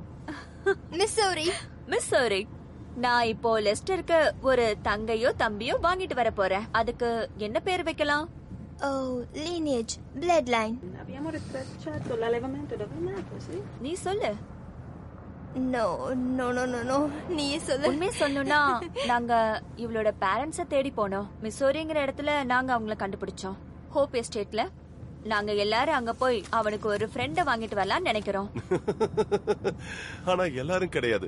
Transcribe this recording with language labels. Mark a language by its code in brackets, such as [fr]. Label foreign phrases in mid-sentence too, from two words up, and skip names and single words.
[ta] மிஸ்ஸோரி நான் இப்போ லெஸ்டருக்கு ஒரு தங்கையோ தம்பியோ வாங்கிட்டு வர போறேன் அதுக்கு என்ன பேர் வைக்கலாம் [en] lineage bloodline [it] Abbiamo ritracciato l'allevamento da Venato, sì? [ta] நீ சொல்லு no நீ சொல்லு உண்மையை சொல்லணும்னா நாங்க இவளோட பேரண்ட்ஸ தேடி போனோம் மிசோரிங்கிற இடத்துல நாங்க அவங்கள கண்டுபிடிச்சோம் ஹோப் எஸ்டேட்ல நாங்க எல்லாரும் அங்க போய் அவனுக்கு ஒரு ஃப்ரெண்ட வாங்கிட்டு வரலாம்னு நினைக்கிறோம் ஆனா எல்லாரும் கிடையாது